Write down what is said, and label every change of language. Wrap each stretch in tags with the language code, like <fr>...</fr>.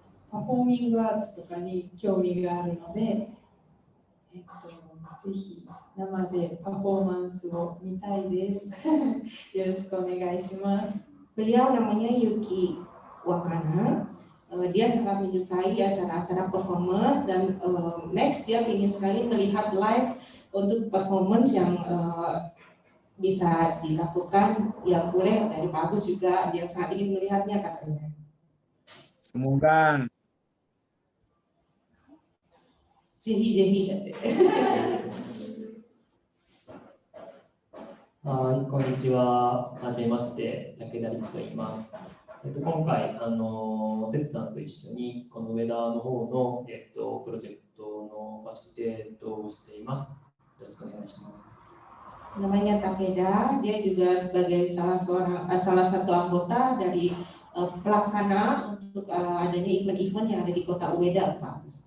<ja>パフォーミングアーツとかに興味があるので、ぜひ生でパフォーマンスを見たいです。よろしくお願いします。</ja> <id>Beliau namanya Yuki Wakana. Dia sangat menyukai acara-acara performer dan next dia ingin sekali melihat live untuk performance yang bisa dilakukan yang boleh dari Pak Agus juga, dia sangat ingin melihatnya katanya. Semoga.</id> <ja>Jehiだって。はい、こんにちは。はじめまして、武田陸と言います。今回、セツさんと一緒にこの上田の方の、プロジェクトのファシリテートをしています。よろしくお願いします。</ja> <id>Namanya Takeda, dia juga sebagai salah satu anggota dari pelaksana untuk adanya event-event yang ada di kota Ueda, Pak.</id>